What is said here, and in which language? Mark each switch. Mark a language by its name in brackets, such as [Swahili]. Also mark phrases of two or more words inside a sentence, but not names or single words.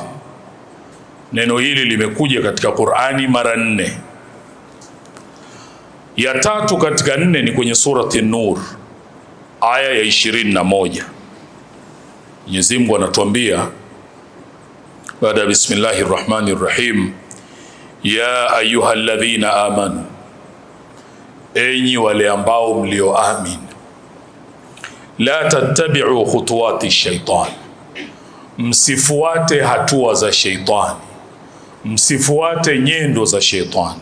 [Swahili] Neno hili limekuja katika Qur'ani mara 4. Ya 3 katika 4 ni kwenye surati An-Nur aya ya 21. Mwenyezi Mungu anatuambia baada [Arabic] بسم الله الرحمن الرحيم, يا أيها الذين آمنوا, [Swahili] enyi wale ambao mlioamini, [Arabic] لا تتبعوا خطوات الشيطان, [Swahili] msifuate hatua za shaitani, msifuate nyendo za shaitani.